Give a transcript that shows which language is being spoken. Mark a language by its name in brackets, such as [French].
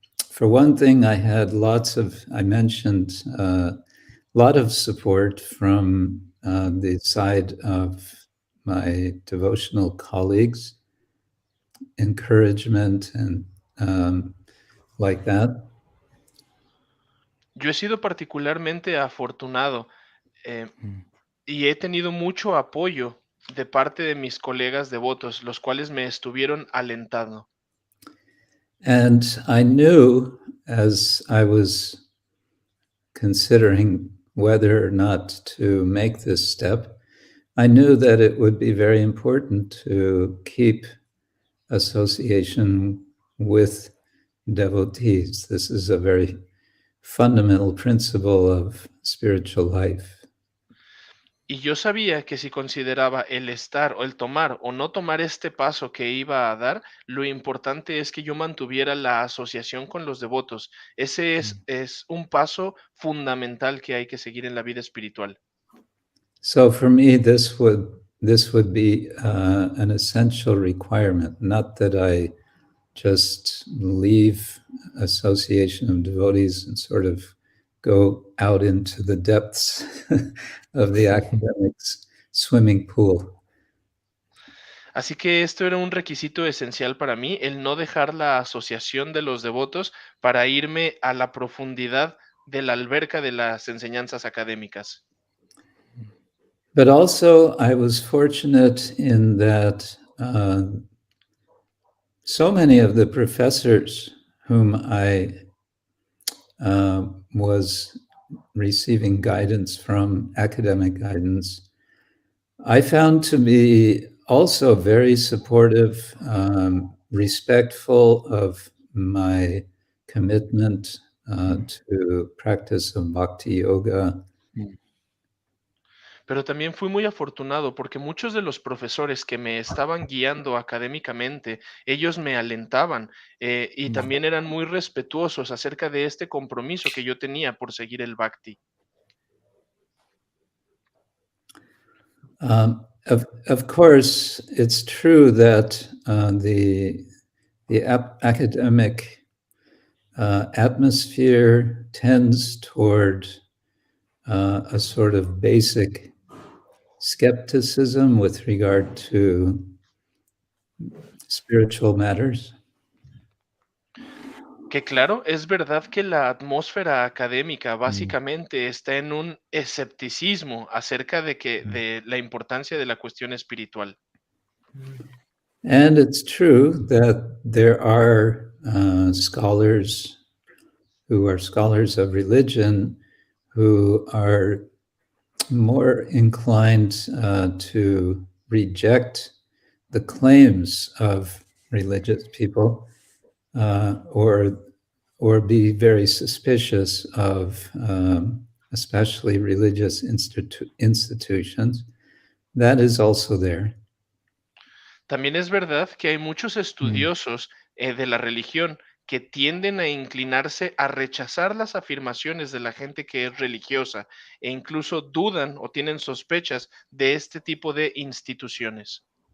[English] For one thing, I had I mentioned a lot of support from the side of my devotional colleagues, encouragement and like that. [Spanish] Yo he sido particularmente afortunado y he tenido mucho apoyo de parte de mis colegas devotos, los cuales me estuvieron alentando. [English] And I knew as I was considering whether or not to make this step, I knew that it would be very important to keep association with devotees. This is a very fundamental principle of spiritual life. [Spanish] Y yo sabía que si consideraba el estar o el tomar o no tomar este paso que iba a dar, lo importante es que yo mantuviera la asociación con los devotos. Ese es un paso fundamental que hay que seguir en la vida espiritual. [English] So for me, this would be an essential requirement, not that I just leave association of devotees and sort of go out into the depths of the academics swimming pool. [Spanish] Así que esto era un requisito esencial para mí, el no dejar la asociación de los devotos para irme a la profundidad de la alberca de las enseñanzas académicas. [English] But also, I was fortunate in that so many of the professors whom I was receiving guidance from, academic guidance, I found to be also very supportive, respectful of my commitment to practice of Bhakti yoga. [Spanish] Pero también fui muy afortunado porque muchos de los profesores que me estaban guiando académicamente, ellos me alentaban y también eran muy respetuosos acerca de este compromiso que yo tenía por seguir el Bhakti. [English] Of course, it's true that the academic atmosphere tends toward a sort of basic skepticism with regard to spiritual matters. [Spanish] Que claro, es verdad que la atmósfera académica básicamente está en un escepticismo acerca de la importancia de la cuestión espiritual. [English] And it's true that there are scholars who are scholars of religion who are more inclined to reject the claims of religious people or be very suspicious of especially religious institutions. That is also there. [Spanish] También es verdad que hay muchos estudiosos de la religión que tienden a inclinarse a rechazar las afirmaciones de la gente que es religiosa e incluso dudan o tienen sospechas de este tipo de instituciones.